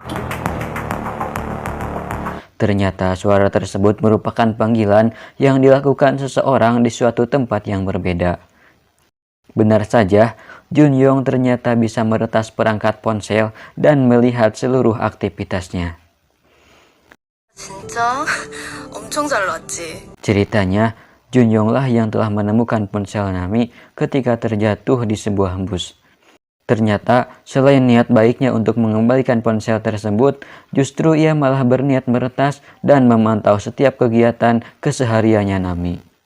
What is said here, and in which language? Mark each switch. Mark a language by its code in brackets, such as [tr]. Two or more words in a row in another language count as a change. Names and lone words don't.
[id] Ternyata suara tersebut merupakan panggilan yang dilakukan seseorang di suatu tempat yang berbeda. Benar saja, Junyong ternyata bisa meretas perangkat ponsel dan melihat seluruh aktivitasnya. [ko] 진짜 엄청 잘 나왔지. [id] Ceritanya, Junyong lah yang telah menemukan ponsel Nami ketika terjatuh di sebuah bus. Ternyata, selain niat baiknya untuk mengembalikan ponsel tersebut, justru ia malah berniat meretas dan memantau setiap kegiatan kesehariannya Nami.